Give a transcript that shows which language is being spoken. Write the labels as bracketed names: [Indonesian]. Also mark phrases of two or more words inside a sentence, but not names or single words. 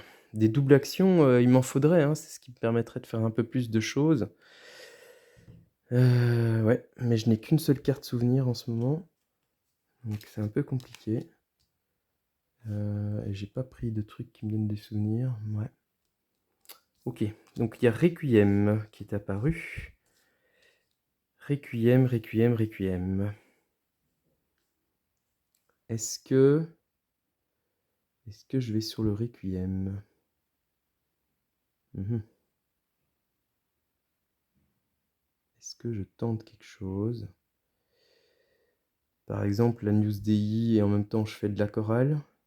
[French] Des doubles actions, il m'en faudrait. Hein, c'est ce qui me permettrait de faire un peu plus de choses. Ouais, mais je n'ai qu'une seule carte souvenir en ce moment. Donc c'est un peu compliqué. Et j'ai pas pris de trucs qui me donnent des souvenirs. Ouais. Ok, donc il y a Requiem qui est apparu. Requiem, Requiem, Requiem. Est-ce que je vais sur le Requiem? Est-ce que je tente quelque chose? Par exemple, la News DI et en même temps je fais de la chorale?